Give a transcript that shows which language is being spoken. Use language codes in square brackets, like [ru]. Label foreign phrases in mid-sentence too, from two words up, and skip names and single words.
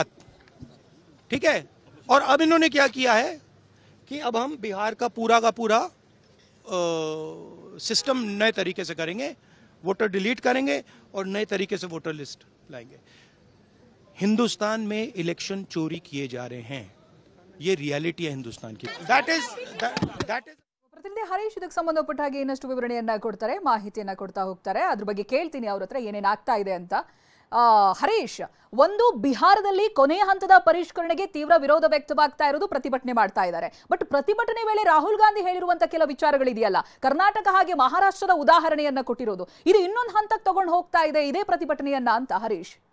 [hi] ठीक है, और अब इन्होंने क्या किया है कि अब हम बिहार का पूरा सिस्टम नए तरीके से करेंगे. वोटर डिलीट करेंगे और नए तरीके से वोटर लिस्ट लाएंगे. हिंदुस्तान में इलेक्शन चोरी किए जा रहे हैं. ये रियलिटी है हिंदुस्तान की. [en] that is [kn] ಪ್ರತಿನಿಧಿ ಹರೀಶ್ ಇದಕ್ಕೆ ಸಂಬಂಧಪಟ್ಟ ಹಾಗೆ ಇನ್ನಷ್ಟು ವಿವರಣೆಯನ್ನ ಕೊಡ್ತಾರೆ, ಮಾಹಿತಿಯನ್ನ ಕೊಡ್ತಾ ಹೋಗ್ತಾರೆ. ಅದ್ರ ಬಗ್ಗೆ ಕೇಳ್ತೀನಿ ಅವ್ರ ಹತ್ರ ಏನೇನಾಗ್ತಾ ಇದೆ ಅಂತ. ಹರೀಶ್, ಒಂದು ಬಿಹಾರದಲ್ಲಿ ಕೊನೆಯ ಹಂತದ ಪರಿಷ್ಕರಣೆಗೆ ತೀವ್ರ ವಿರೋಧ ವ್ಯಕ್ತವಾಗ್ತಾ ಇರೋದು, ಪ್ರತಿಭಟನೆ ಮಾಡ್ತಾ ಇದ್ದಾರೆ. ಬಟ್ ಪ್ರತಿಭಟನೆ ವೇಳೆ ರಾಹುಲ್ ಗಾಂಧಿ ಹೇಳಿರುವಂತ ಕೆಲ ವಿಚಾರಗಳಿದೆಯಲ್ಲ, ಕರ್ನಾಟಕ ಹಾಗೆ ಮಹಾರಾಷ್ಟ್ರದ ಉದಾಹರಣೆಯನ್ನ ಕೊಟ್ಟಿರೋದು, ಇದು ಇನ್ನೊಂದು ಹಂತಕ್ಕೆ ತಗೊಂಡು ಹೋಗ್ತಾ ಇದೆ ಇದೇ ಪ್ರತಿಭಟನೆಯನ್ನ ಅಂತ ಹರೀಶ್.